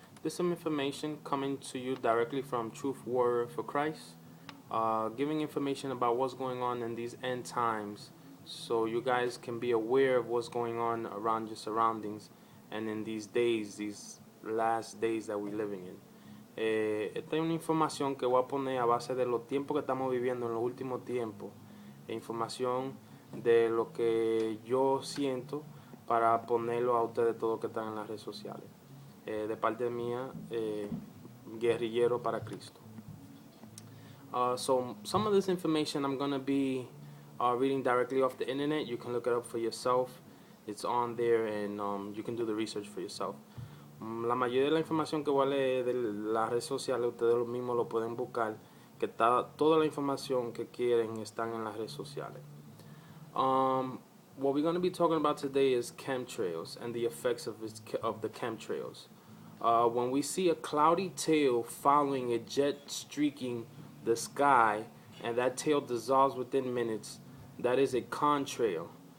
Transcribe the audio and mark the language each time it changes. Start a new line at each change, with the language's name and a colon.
English: This is some information coming to you directly from Truth Warrior for Christ, giving information about what's going on in these end times so you guys can be aware of what's going on around your surroundings and in these days, these last days that we're living in.
Spanish: Esta es una información que voy a poner a base de los tiempos que estamos viviendo en los últimos tiempos, información de lo que yo siento para ponerlo a ustedes todos que están en las redes sociales. De parte mía, guerrillero para Cristo.
English: So some of this information I'm going to be reading directly off the internet. You can look it up for yourself. It's on there and you can do the research for yourself.
Spanish: La mayoría de la información que voy a leer de las redes sociales, ustedes mismos lo pueden buscar, que está, toda la información que quieren están en las redes sociales.
English: What we're going to be talking about today is chemtrails and the effects of the chemtrails. When we see a cloudy tail following a jet streaking the sky and that tail dissolves within minutes, that is a contrail.